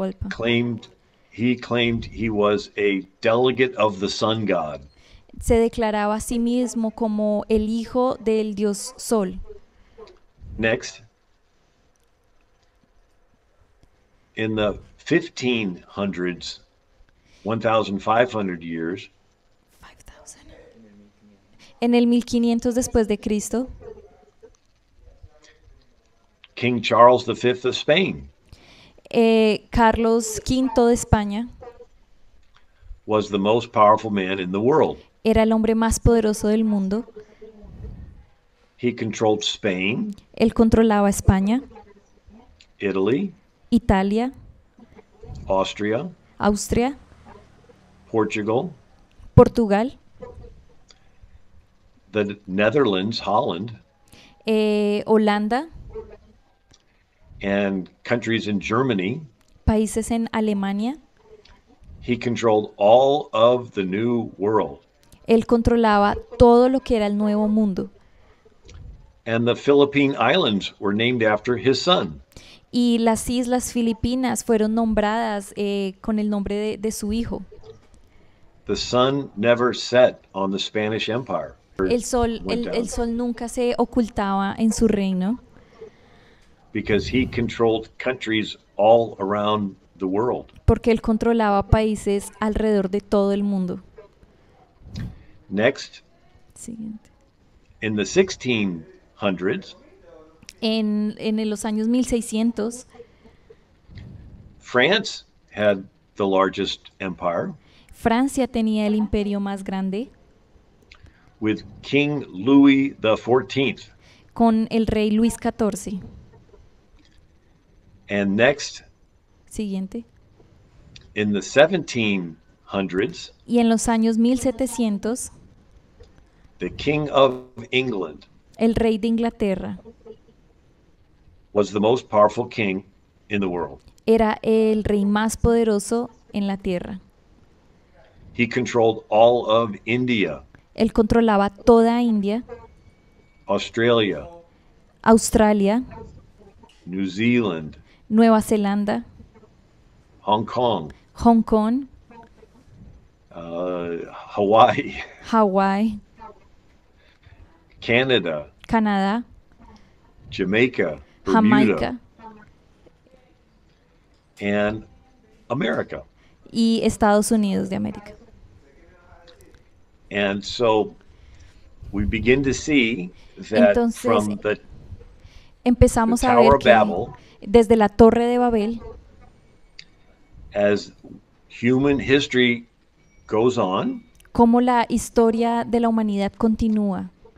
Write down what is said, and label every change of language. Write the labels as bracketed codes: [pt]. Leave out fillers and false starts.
[en] claimed he was a delegate of the sun god. [es] se declaraba a sí mismo como el hijo del dios Sol. [en] Next. In the 1500s, 1500 years, [es] En el 1500 después de Cristo, [en] King Charles V of Spain [es] Carlos V de España [en] was the most powerful man in the world. [es] era el hombre más poderoso del mundo. [en] He controlled Spain, [es] Él controlaba España, [en] Italy, [es] Italia, [en] Austria, [es] Austria, [en] Portugal, [es] Portugal, [en] the Netherlands, Holland, [es] Holanda, [en] and countries in Germany. [es] países en Alemania. [en] He controlled all of the New World. [es] Él controlaba todo lo que era el Nuevo Mundo. [en] And the Philippine Islands were named after his son. [es] Y las islas Filipinas fueron nombradas con el nombre de su hijo. [en] The sun never set on the Spanish Empire. [es] El sol nunca se ocultaba en su reino. [en] Because he controlled countries all around the world. [es] Porque él controlaba países alrededor de todo el mundo. [en] Next. [es] Siguiente. [en] In the 1600s, [es] en los años 1600, [en] France had the largest empire. [es] Francia tenía el imperio más grande. [en] With King Louis XIV. [es] Con el rey Luis XIV. [en] And next. [es] Siguiente. [en] In the 1700s. [es] Y en los años 1700. [en] The King of England. [es] El rey de Inglaterra. [en] Was the most powerful king in the world. [es] Era el rey más poderoso en la tierra. [en] He controlled all of India. [es] Él controlaba toda India. [en] Australia. [es] Australia. [en] New Zealand. [es] Nueva Zelanda. [en] Hong Kong. [es] Hong Kong. [en] Hawaii. [es] Hawái. [en] Canada. [es] Canadá. [en] Jamaica. Bermuda. [es] Jamaica. [en] And America. [es] Y Estados Unidos de América. [en] And so we begin to see that [es] Entonces, [en] from the [es] empezamos a ver [en] Tower of [es] que [en] Babel, [es] desde la Torre de Babel, [en] as human history goes on, [es] cómo la historia de la humanidad continúa.